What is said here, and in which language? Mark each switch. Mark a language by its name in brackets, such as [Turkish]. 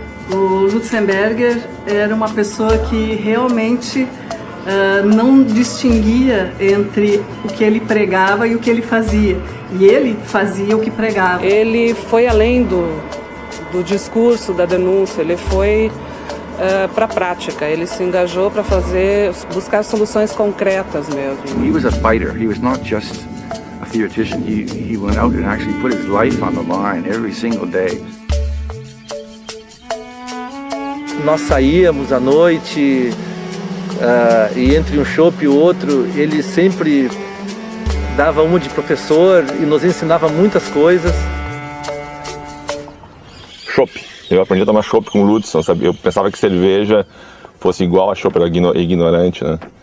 [Portuguese] O Lutzenberger era uma pessoa que realmente não distinguia entre o que ele pregava e o que ele fazia. E ele fazia o que pregava. Ele foi além do discurso, da denúncia, ele foi para a prática. Ele se engajou para buscar soluções concretas mesmo. [English] He was a fighter. He was not just a theoretician. He went out and actually put his life on the line every single day. [Portuguese] Nós saíamos à noite e entre um chopp e o outro, ele sempre dava uma de professor e nos ensinava muitas coisas. Chopp. Eu aprendi a tomar chopp com o Lutz, sabe? Eu pensava que cerveja fosse igual a chopp, era ignorante, né?